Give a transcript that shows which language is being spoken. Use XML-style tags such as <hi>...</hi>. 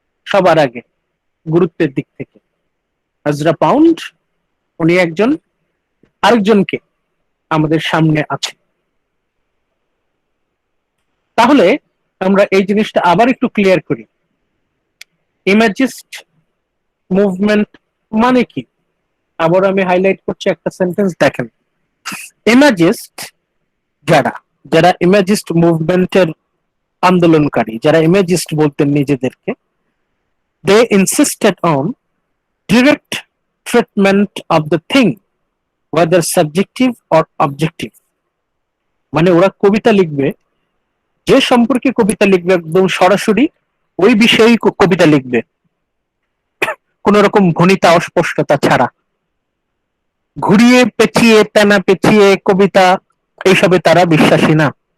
<bn>সবার আগে গুরুত্বের দিক থেকে। আজরা পাউন্ড উনি একজন আরেকজনকে আমাদের সামনে আছে। তাহলে আমরা এই জিনিসটা আবার একটু ক্লিয়ার করি। ইমেজিস্ট মুভমেন্ট মানে কি? আবার আমি হাইলাইট করছি একটা সেন্টেন্স, দেখেন। ইমেজিস্ট যারা যারা ইমেজিস্ট মুভমেন্টের আন্দোলনকারী, যারা ইমেজিস্ট বলতেন নিজেদেরকে,</bn> <en>they insisted on direct treatment of the thing, whether subjective or objective.</en> <bn>মানে ওরা কবিতা লিখবে, যে সম্পর্কে কবিতা লিখবে একদম সরাসরি ওই বিষয়েই কবিতা লিখবে, কোন রকম ভনিতা অস্পষ্টতা ছাড়া। ঘুরিয়ে পেঁচিয়ে তেনা পেঁচিয়ে কবিতা এইসবে তারা বিশ্বাসী না।</bn>